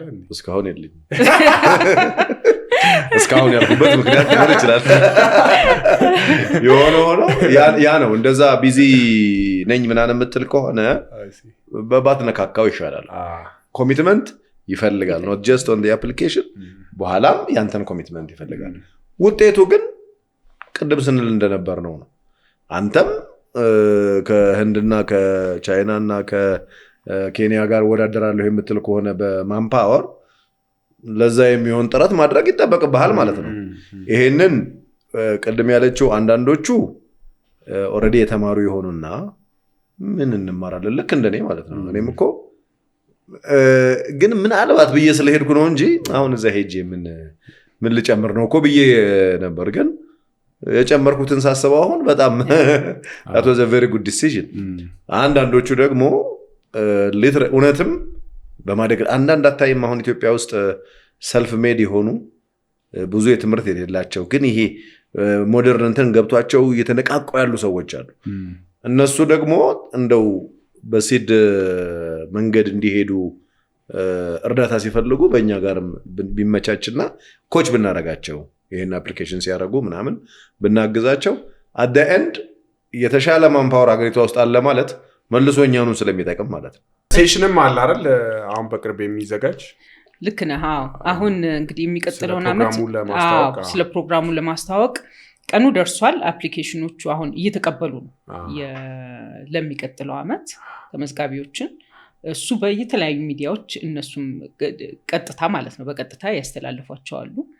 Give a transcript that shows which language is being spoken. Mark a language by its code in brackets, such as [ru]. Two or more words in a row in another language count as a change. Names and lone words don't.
[am] እስካሁን የለኝም። እስካሁን ያልኩበት ምክንያት ሊሆን ይችላል። የሆነ ሆኖ ያ ነው። እንደዛ ቢዚ ነኝ ምናምን የምትል ከሆነ በባት ነካካው ይሻላል። ኮሚትመንት ይፈልጋል [en] not just on the application [am] በኋላም ያንተን ኮሚትመንት ይፈልጋል። ውጤቱ ግን ቅድም ስንል እንደነበር ነው። አንተም ከህንድና ከቻይናና ከኬንያ ጋር ወዳደራለሁ የምትል ከሆነ በማንፓወር ለዛ የሚሆን ጥረት ማድረግ ይጠበቅብሃል ማለት ነው። ይሄንን ቅድም ያለችው አንዳንዶቹ ኦሬዲ የተማሩ ይሆኑና ምን እንማራለን ልክ እንደኔ ማለት ነው። እኔም እኮ ግን ምናልባት ብዬ ስለሄድኩ ነው እንጂ አሁን እዛ ሄጄ ምን ልጨምር ነው እኮ ብዬ ነበር። ግን የጨመርኩትን ሳስበው አሁን በጣም [en] that was a very good decision። [am] አንዳንዶቹ ደግሞ እውነትም በማደግ አንዳንድ አታይም። አሁን ኢትዮጵያ ውስጥ [en] self made [am] የሆኑ ብዙ የትምህርት የሌላቸው ግን ይሄ ሞደርን እንትን ገብቷቸው እየተነቃቁ ያሉ ሰዎች አሉ። እነሱ ደግሞ እንደው በሲድ መንገድ እንዲሄዱ እርዳታ ሲፈልጉ በእኛ ጋርም ቢመቻችና ኮች ብናረጋቸው ይሄን አፕሊኬሽን ሲያደርጉ ምናምን ብናግዛቸው [en] at the end [am] የተሻለ ማንፓወር አገሪቷ ውስጥ አለ ማለት መልሶ እኛኑ ስለሚጠቅም ማለት ነው። ሴሽንም አለ አይደል? አሁን በቅርብ የሚዘጋጅ ልክ ነህ። አሁን እንግዲህ የሚቀጥለውን አመት ስለ ፕሮግራሙ ለማስተዋወቅ ቀኑ ደርሷል። አፕሊኬሽኖቹ አሁን እየተቀበሉ ነው ለሚቀጥለው አመት ተመዝጋቢዎችን። እሱ በየተለያዩ ሚዲያዎች እነሱም ቀጥታ ማለት ነው በቀጥታ ያስተላልፏቸዋሉ።